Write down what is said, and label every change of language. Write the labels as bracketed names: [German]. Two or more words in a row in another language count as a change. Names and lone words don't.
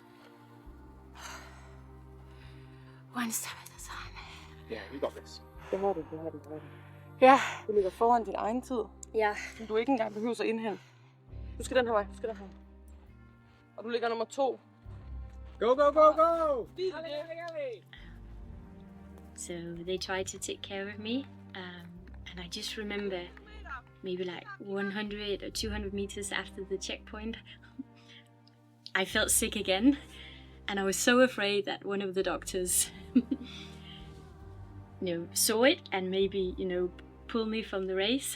[English] One step at a time. Yeah, you got this. [Danish] Det har du. du kan have den på. Ja, Du ligger foran din egen tid, ja. som du ikke engang behøver at indhente. Du skal den her vej, du skal den her. Og du ligger nummer 2. [English] Go, go, go, go! So they tried to take care of me, and I just remember maybe like 100 or 200 meters after the checkpoint, I felt sick again, and I was so afraid that one of the doctors, saw it and maybe pull me from the race.